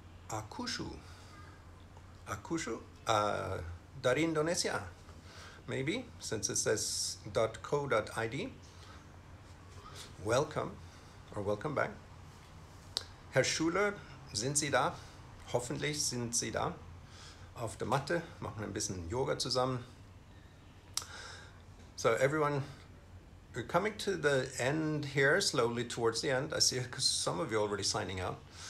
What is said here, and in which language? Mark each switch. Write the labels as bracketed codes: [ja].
[en] Akushu. Akushu? Dari Indonesia. Maybe, since it says .co.id. Welcome, or welcome back. [de] Herr Schuler, sind Sie da? Hoffentlich sind Sie da. Auf der Matte, machen ein bisschen Yoga zusammen. [en] So everyone, we're coming to the end here, slowly towards the end. I see some of you already signing up.